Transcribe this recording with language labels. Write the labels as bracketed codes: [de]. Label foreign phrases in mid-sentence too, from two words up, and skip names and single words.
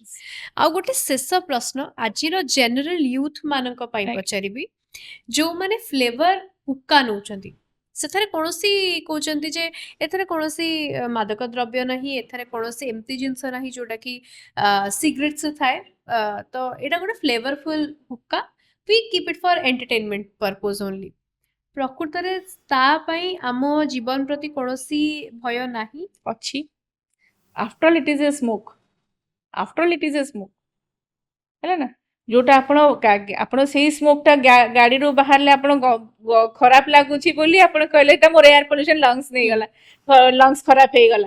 [or] ଆଉ ଗୋଟେ ଶେଷ ପ୍ରଶ୍ନ ଆଜିର [en] general youth [or] ମାନଙ୍କ ପାଇଁ ପଚାରିବି, ଯୋଉମାନେ ଫ୍ଲେଭର ହୁକ୍କା ନଉଛନ୍ତି, ସେଥିରେ କୌଣସି କହୁଛନ୍ତି ଯେ ଏଥିରେ କୌଣସି ମାଦକ ଦ୍ରବ୍ୟ ନାହିଁ, ଏଥିରେ କୌଣସି ଏମିତି ଜିନିଷ ନାହିଁ ଯୋଉଟା କି ସିଗ୍ରେଟ୍ସ ଥାଏ, ତ ଏଇଟା ଗୋଟେ ଫ୍ଲେଭରଫୁଲ ହୁକ୍କା, [en] we keep it for entertainment purpose only. [or] ପ୍ରକୃତରେ ତା ପାଇଁ ଆମ ଜୀବନ ପ୍ରତି କୌଣସି ଭୟ ନାହିଁ ଅଛି। [en] after all it is a smoke, after all it is a smoke, [or] ହେଲା ନା? ଯୋଉଟା ଆପଣ ସେଇ ସ୍ମୋକଟା ଗାଡିରୁ ବାହାରିଲେ ଆପଣ ଖରାପ ଲାଗୁଛି ବୋଲି ଆପଣ କହିଲେ ଏଟା ମୋର [en] air pollution, [or] ଲଙ୍ଗସ ନେଇଗଲା, ଲଙ୍ଗସ ଖରାପ ହେଇଗଲା।